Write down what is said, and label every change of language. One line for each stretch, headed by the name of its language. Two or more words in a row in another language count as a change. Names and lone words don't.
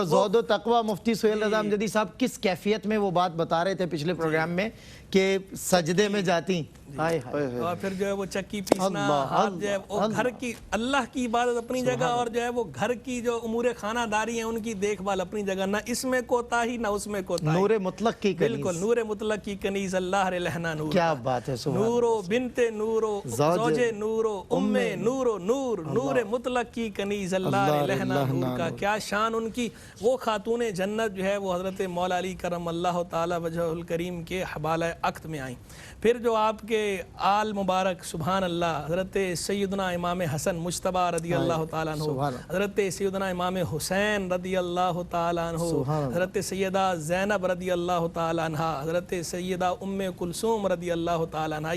Urdu: زہد و تقوی مفتی سہیل رضا امجدی صاحب کس کیفیت میں وہ بات بتا رہے تھے پچھلے پروگرام میں کہ سجدے میں جاتی، اور پھر جو ہے وہ چکی پیسنا، ہاتھ جو ہے وہ گھر کی اللہ کی عبادت اپنی جگہ، اور جو ہے وہ گھر کی جو امور خانہ داری ہیں ان کی دیکھ بھال اپنی جگہ، نہ اس میں کوتاہی نہ اس میں کوتاہی. نور مطلق کی کنیز. بالکل نور مطلق کی کنیز اللہ لہنا نور. کیا بات ہے.
Arabic: نورو بنت نورو زوج نورو ام نورو نور،
Urdu: نور مطلق کی کنیز اللہ لہنا نور کا کیا شان ان کی. وہ خاتون جنت جو ہے وہ حضرت مولا علی
Arabic: کرم اللہ تعالی وجہ الکریم
Urdu: کے حبالہ عقد میں آئیں. پھر جو آپ کے آل مبارک
Arabic: سبحان اللہ
Urdu: حضرت سیدنا امام حسن مجتبی
Arabic: رضی اللہ تعالیٰ عنہ،
Urdu: حضرت سیدنا امام حسین
Arabic: رضی اللہ تعالیٰ عنہ،
Urdu: حضرت سیدہ زینب
Arabic: رضی اللہ تعالیٰ عنہ،
Urdu: حضرت سیدہ ام کلثوم
Arabic: رضی اللہ تعالیٰ عنہ.